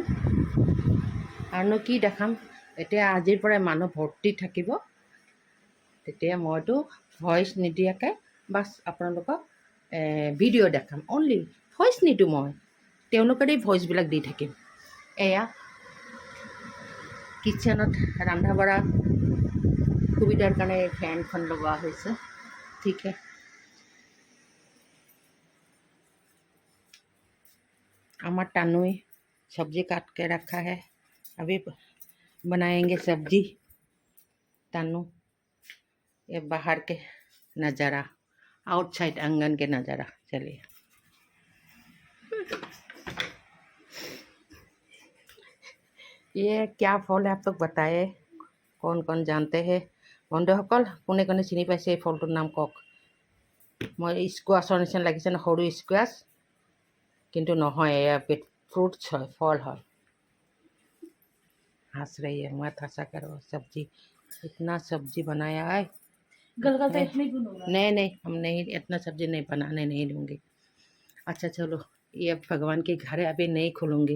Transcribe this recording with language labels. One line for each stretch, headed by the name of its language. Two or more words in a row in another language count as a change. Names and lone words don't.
Assamese: আৰুনো কি দেখাম, এতিয়া আজিৰ পৰাই মানুহ ভৰ্তি থাকিব, তেতিয়া মইতো ভইচ নিদিয়াকৈ বাছ আপোনালোকক ভিডিঅ' দেখাম। অনলি ভইচ নিদিওঁ, মই তেওঁলোকৰে ভইচবিলাক দি থাকিম। এয়া কিটচেনত ৰন্ধা বঢ়া সুবিধাৰ কাৰণে ফেনখন লগোৱা হৈছে।
Hindi: ঠিক है, हमारा तनुई सब्जी काट के रखा है, अभी बनाएंगे सब्जी। तनु ये बाहर के नज़ारा, आउटसाइड आंगन के नज़ारा। चलिए, ये क्या फल है आप लोग बताए, कौन कौन जानते हैं?
Assamese: বন্ধুসকল, কোনে কোনে চিনি পাইছে এই ফলটোৰ নাম কওক। মই স্কোৱাছৰ নিচিনা লাগিছে ন, সৰু স্কোৱাছ, কিন্তু নহয়, এয়া
Hindi: फ्रूट्स है, फल है। हंस रही है, मत हंसा करो। सब्जी, इतना सब्जी बनाया है। नहीं, हम नहीं, इतना सब्जी नहीं बनाने नहीं दूँगी। अच्छा चलो, ये भगवान के घर है, अभी नहीं खोलूँगी।